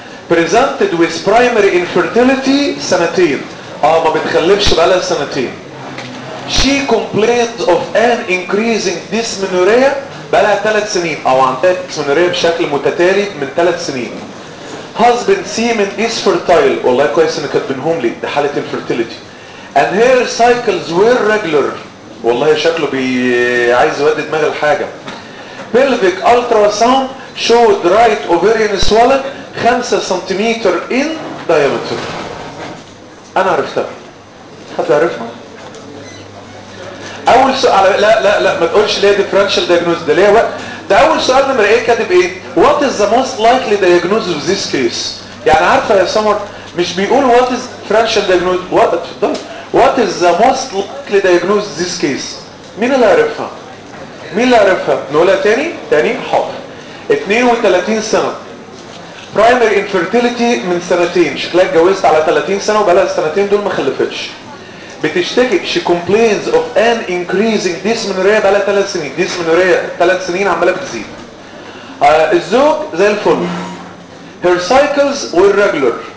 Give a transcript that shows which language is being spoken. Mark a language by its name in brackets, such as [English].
[English] Presented with primary infertility [Arabic] سنتين. ما بتخلفش بقالها سنتين. [English] She complained of an increasing dysmenorrhea [Arabic] بقالها 3 سنين، او عندها dysmenorrhea بشكل متتالي من 3 سنين. [English] Husband semen is fertile. [Arabic] والله كويس ان كاتبينهم لي، دي حالة infertility. [English] And her cycles were regular. [Arabic] والله شكله عايز يودي دماغ الحاجة. [English] Pelvic ultrasound showed right ovarian swelling 5 centimetre in diameter. [Arabic] أنا عرفتها. هتعرفها؟ أول سؤال، لا لا لا ما تقولش ليه differential diagnosis، ده ليه وقت. ده أول سؤال نمرة إيه كاتب إيه؟ [English] What is the most likely diagnosis of this case؟ [Arabic] يعني عارفة يا سمر، مش بيقول [English] what is differential diagnosis، what is the most likely diagnosis of this case؟ [Arabic] مين اللي عرفها؟ مين اللي عرفها؟ نقولها تاني؟ تاني؟ حاضر. 32 سنة. [English] Primary infertility [Arabic] من سنتين، شكلها اتجوزت على 30 سنة وبقالها سنتين دول ما خلفتش. بتشتكي، [English] she complains of an increasing dysmenorrhea [Arabic] بقالها 3 سنين، dysmenorrhea 3 سنين عمالة بتزيد. الزوج زي الفل. [English] Her cycles were regular.